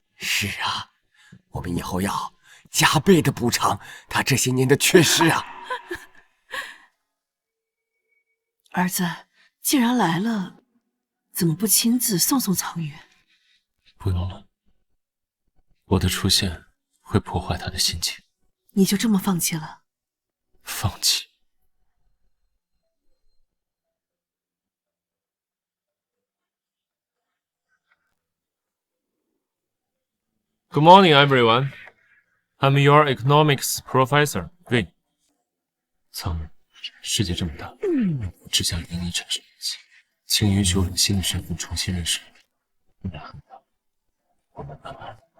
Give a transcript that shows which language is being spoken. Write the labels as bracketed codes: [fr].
[zh] 是啊，我们以后要加倍的补偿她这些年的缺失啊。儿子，既然来了，怎么不亲自送送曹禺？不用了，我的出现会破坏他的心情。你就这么放弃了？放弃？ [en] Good morning, everyone. I'm your economics professor, Win. [zh] 苍人，世界这么大，我只想跟你产生联系，请允许我用新的身份重新认识你。你们很大，我们慢慢